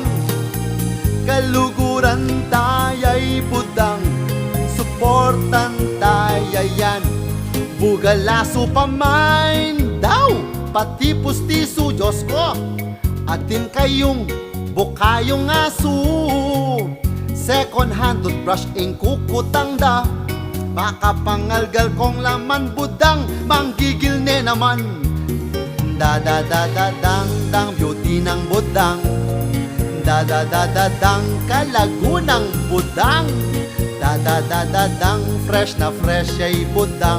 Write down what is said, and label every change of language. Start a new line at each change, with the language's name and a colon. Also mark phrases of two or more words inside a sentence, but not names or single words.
Pampanga: Kaluguran taya'y budang, suportan tayayan. Bugalaso pamain daw, pati pustiso, Diyos ko. Atin kayong bukayong aso.
English: Second hand toothbrush
Pampanga: ing kukutang da. Makapangalgal kong laman budang, manggigil ne naman. Dang beauty ng budang. Dang kalagunang budang. Dang fresh na fresh ay budang.